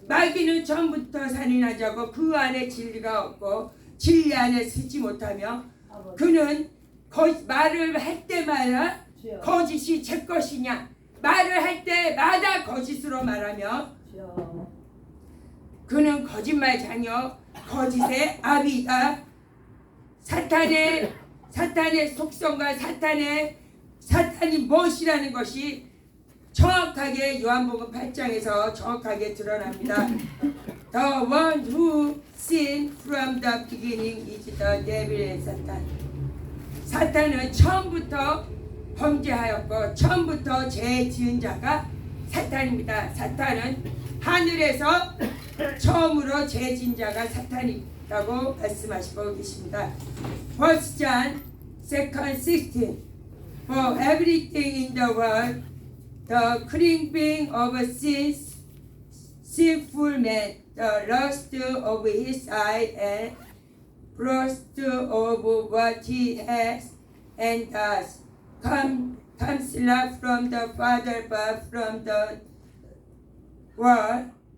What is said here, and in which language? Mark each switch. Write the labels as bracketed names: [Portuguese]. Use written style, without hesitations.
[Korean] 마귀는 처음부터 살인한 자고 그 안에 진리가 없고 진리 안에 서지 못하며, 그는 말을 할 때마다 거짓이 제 것이냐, 말을 할 때마다 거짓으로 말하며, 그는 거짓말자녀, 거짓의 아비이다. 사탄의 속성과 사탄이 무엇이라는 것이 정확하게 요한복음 8장에서 정확하게 드러납니다. [English] The one who sinned from the beginning is the devil and Satan. [Korean] 사탄은 처음부터 범죄하였고 처음부터 죄 지은 자가 사탄입니다. 사탄은 하늘에서 처음으로 죄 지은 자가 사탄이라고 말씀하시고 계십니다. [English] 1 John 2:16, For everything in the world, the craving of sinful man, the lust of his eye, and lust of what he has and does, comes not from the Father but from the world.